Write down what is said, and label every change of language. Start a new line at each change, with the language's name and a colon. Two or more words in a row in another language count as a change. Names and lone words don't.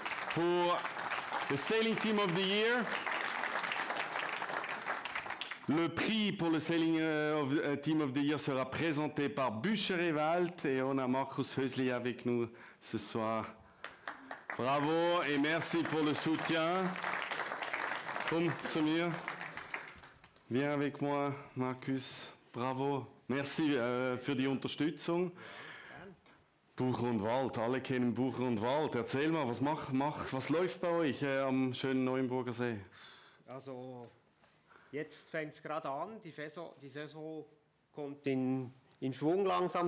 French: pour le
English: Sailing Team of the Year.
French: Le prix pour le
English: Sailing Team of the Year
French: sera présenté par Bücher et Wald et on a Markus Hösli avec nous ce soir. Bravo et merci pour le soutien.
German: Komm zu mir.
French: Viens avec moi, Markus. Bravo.
German: Merci für die Unterstützung. Bucher und Wald, alle kennen Bucher und Wald. Erzähl mal, was läuft bei euch am schönen Neuenburger See? Also, jetzt fängt es gerade an. Die Saison kommt in Schwung langsam.